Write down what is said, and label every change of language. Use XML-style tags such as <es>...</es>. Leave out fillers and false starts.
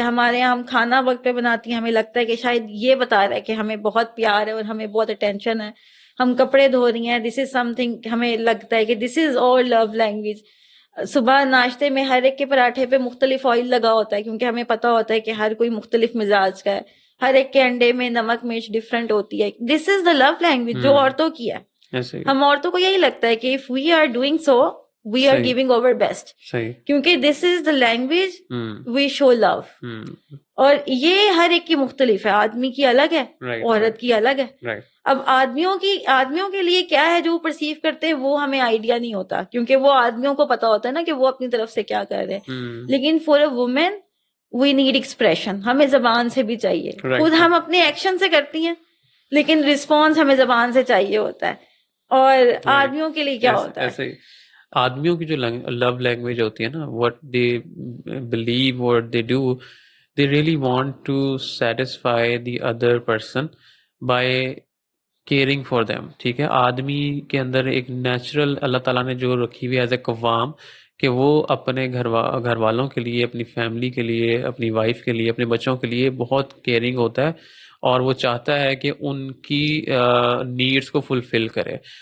<ur>ہمارے یہاں ہم کھانا وقت پہ بناتی ہیں, ہمیں لگتا ہے کہ شاید یہ بتا رہا ہے کہ ہمیں بہت پیار ہے اور ہمیں بہت اٹینشن ہے. ہم کپڑے دھو رہی ہیں,</ur> <en>this is something,</en> <ur>ہمیں لگتا ہے کہ</ur> <en>This is all love language.</en> <ur>صبح ناشتے میں ہر ایک کے پراٹھے پہ مختلف آئل لگا ہوتا ہے, کیونکہ ہمیں پتا ہوتا ہے کہ ہر کوئی مختلف مزاج کا ہے. ہر ایک کے انڈے میں نمک مرچ ڈفرینٹ ہوتی ہے.</ur> <en>this is the love language</en> <ur>جو عورتوں کی ہے. ہم عورتوں کو یہی لگتا ہے کہ</ur> <en>if we are doing so, we are giving our best.</en> <ur>کیونکہ</ur> <en>this is the language we show love.</en> <ur>اور یہ ہر ایک کی مختلف ہے. آدمی کی الگ ہے, عورت کی الگ ہے. اب آدمیوں کے لیے کیا ہے جو وہ پرسیو کرتے ہیں وہ ہمیں آئیڈیا نہیں ہوتا, کیونکہ وہ آدمیوں کو پتا ہوتا ہے نا کہ وہ اپنی طرف سے کیا کر رہے ہیں.</ur> <en>لیکن for a woman we need expression.</en> <ur>ہمیں زبان سے بھی چاہیے. خود ہم اپنے ایکشن سے کرتی ہیں, لیکن رسپانس ہمیں زبان سے چاہیے ہوتا ہے. اور آدمیوں کے لیے کیا ہوتا ہے؟ آدمیوں کی جو لو لینگویج ہوتی ہے نا,</ur> <en>what they believe, what they do, they really want to satisfy the other person by caring for them.</en> <ur>ٹھیک ہے. آدمی کے اندر ایک نیچرل اللہ تعالیٰ نے جو رکھی ہوئی ایز اے قوام, کہ وہ اپنے گھر والوں کے لیے, اپنی فیملی کے لیے, اپنی وائف کے لیے, اپنے بچوں کے لیے بہت کیئرنگ ہوتا ہے, اور وہ چاہتا ہے کہ ان کی نیڈس کو فلفل کرے.</ur>